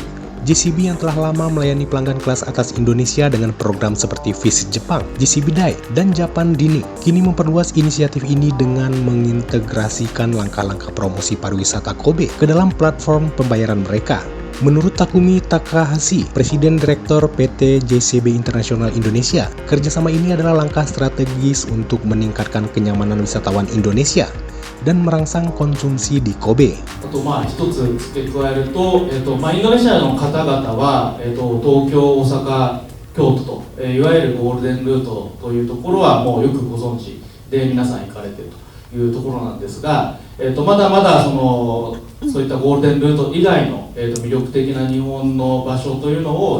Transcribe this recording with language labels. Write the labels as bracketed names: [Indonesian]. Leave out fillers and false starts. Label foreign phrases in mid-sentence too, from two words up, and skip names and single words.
[Indonesian] JCB yang telah lama melayani pelanggan kelas atas Indonesia dengan program seperti Visit Jepang, JCB Day, dan Japan Dining, kini memperluas inisiatif ini dengan mengintegrasikan langkah-langkah promosi pariwisata Kobe ke dalam platform pembayaran mereka. Menurut Takumi Takahashi, Presiden Direktur PT JCB Internasional Indonesia, kerjasama ini adalah langkah strategis untuk meningkatkan kenyamanan wisatawan Indonesia dan merangsang konsumsi di Kobe. [Japanese] 一つ付け加えると、インドネシアの方々は、東京、大阪、京都と、いわゆるゴールデンルートというところはもうよくご存知で皆さん行かれているというところなんですが、まだまだそういったゴールデンルート以外の、魅力的な日本の場所というのを